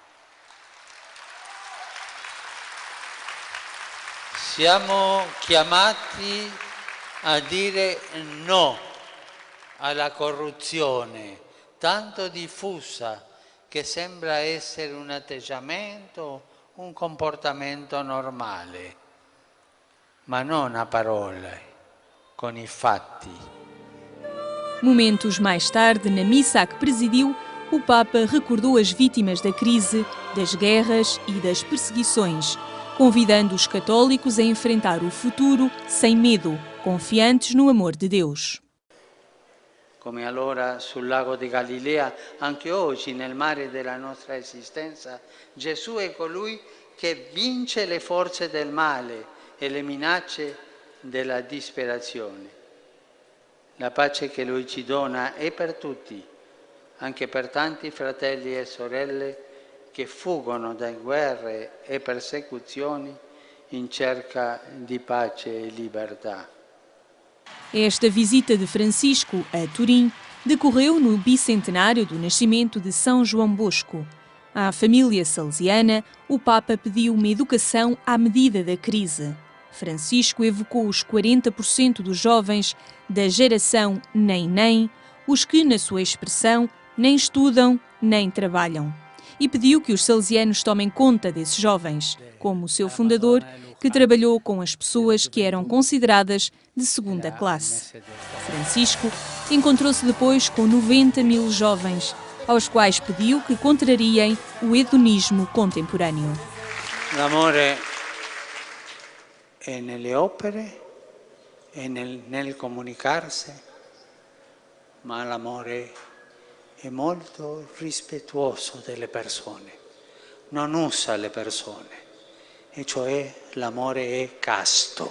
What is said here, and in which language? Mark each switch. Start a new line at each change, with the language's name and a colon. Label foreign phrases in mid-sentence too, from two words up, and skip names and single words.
Italian: Siamo chiamati a dire no alla corruzione, tanto diffusa che sembra essere un atteggiamento, un comportamento normale, ma non a parole, con i fatti.
Portuguese: Momentos mais tarde, na missa a que presidiu, o Papa recordou as vítimas da crise, das guerras e das perseguições, convidando os católicos a enfrentar o futuro sem medo, confiantes no amor de Deus.
Italian: Come allora sul lago di Galilea, anche oggi nel mare della nostra esistenza, Gesù è colui che vince le forze del male e le minacce della disperazione. La pace che Lui ci dona è per tutti, anche per tanti fratelli e sorelle che fuggono da guerre e persecuzioni in cerca di pace e libertà.
Portuguese: Esta visita de Francisco a Turim decorreu no bicentenário do nascimento de São João Bosco. À família salesiana, o Papa pediu uma educação à medida da crise. Francisco evocou os 40% dos jovens da geração nem, os que, na sua expressão, nem estudam nem trabalham. E pediu que os salesianos tomem conta desses jovens, como o seu fundador, que trabalhou com as pessoas que eram consideradas de segunda classe. Francisco encontrou-se depois com 90 mil jovens, aos quais pediu que contrariem o hedonismo contemporâneo.
Italian: L'amore è nelle opere, è nel comunicarsi, ma l'amore è molto rispettoso delle persone, non usa le persone, e cioè l'amore è casto.